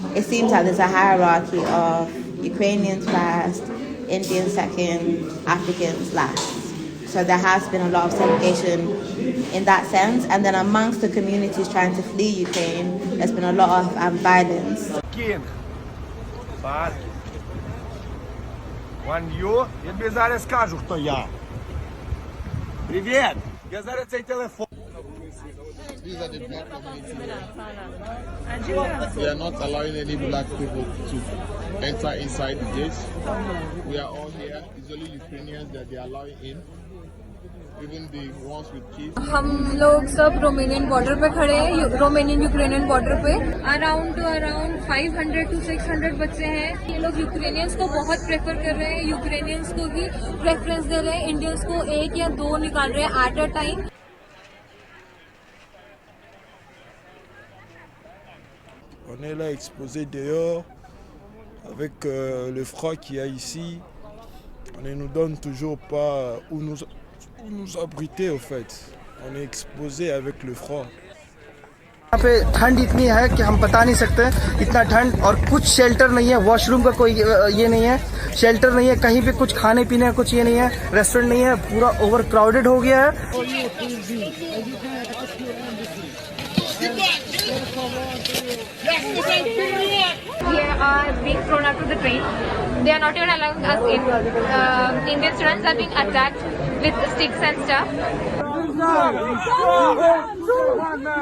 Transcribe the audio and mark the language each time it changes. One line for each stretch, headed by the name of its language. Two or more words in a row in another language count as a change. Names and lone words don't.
English: It seems like there's a hierarchy of Ukrainians first, Indians second, Africans last. So there has been a lot of segregation in that sense. And then amongst the communities trying to flee Ukraine, there's been a lot of violence. King, but when you,
Ukrainian: я тобі зараз скажу, хто я. Привіт, я зараз цей телефон.
English: These are the black community. We are not allowing any black people to enter inside the gates. We are all here. It's only Ukrainians that they are allowing in. Even the ones with kids.
Hindi: हम लोग सब
English: Romanian border
Hindi: पे खड़े हैं,
English: Romanian Ukrainian border
Hindi: पे।
English: around 500 to 600
Hindi: बच्चे हैं। ये लोग यूक्रेनियंस को बहुत प्रेफर कर रहे हैं, यूक्रेनियंस को ही प्रेफरेंस दे रहे हैं, इंडियंस को 1 या 2 निकाल रहे हैं
English: at a time.
French: On est là exposé dehors avec le froid qu'il y a ici. On ne nous donne toujours pas où nous abriter au fait. On est exposé avec le froid.
Hindi: यहाँ पे ठंड इतनी है कि हम बता नहीं सकते, इतना ठंड, और कुछ शेल्टर नहीं है, वॉशरूम का कोई ये नहीं है, शेल्टर नहीं है, कहीं पे कुछ खाने पीने का कुछ ये नहीं है, रेस्टोरेंट नहीं है, पूरा
English: over crowded
Hindi: हो गया है।
English: We are being thrown out of the train. They are not even allowing us in. Indian students are being attacked with sticks and stuff.